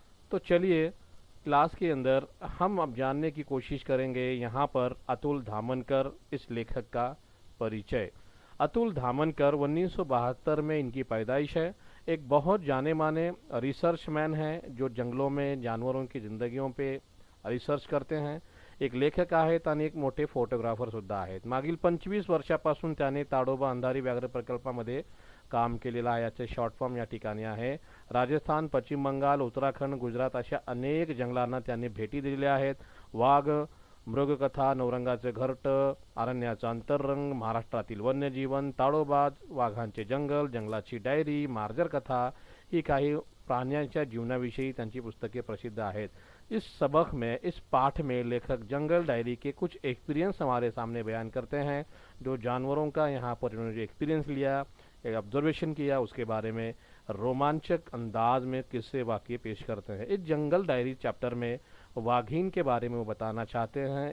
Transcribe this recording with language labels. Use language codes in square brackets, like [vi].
[hi] तो चलिए क्लास के अंदर हम अब जानने की कोशिश करेंगे यहाँ पर अतुल धामनकर इस लेखक का परिचय। अतुल धामनकर 1972 में इनकी पैदाइश है। एक बहुत जाने माने रिसर्चमैन हैं जो जंगलों में जानवरों की जिंदगियों पे रिसर्च करते हैं। [mr] एक लेखक आहेत आणि एक मोठे फोटोग्राफर सुद्धा आहेत। मागील 25 वर्षापासून त्याने ताडोबा अंधारी व्याघ्र प्रकल्पामध्ये काम केलेलं आहे। याचे शॉर्ट फॉर्म या ठिकाणी आहे। राजस्थान, पश्चिम बंगाल, उत्तराखंड, गुजरात अशा अनेक जंगलांना त्यांनी भेटी दिलेल्या आहेत। वाघ, मृगकथा, नवरंगाचे घरट, अरण्याचा अंतरंग, महाराष्ट्रातील वन्यजीवन, ताडोबा, वाघांचे जंगल, जंगलाची डायरी, मार्जर कथा ही काही प्राण्यांच्या जीवनाविषयी त्यांची पुस्तके प्रसिद्ध आहेत। [hi] इस सबक में, इस पाठ में लेखक जंगल डायरी के कुछ एक्सपीरियंस हमारे सामने बयान करते हैं। जो जानवरों का यहाँ पर इन्होंने जो एक्सपीरियंस लिया, एक ऑब्जर्वेशन किया, उसके बारे में रोमांचक अंदाज में किस्से वाक्य पेश करते हैं। इस जंगल डायरी चैप्टर में वाघिन के बारे में वो बताना चाहते हैं।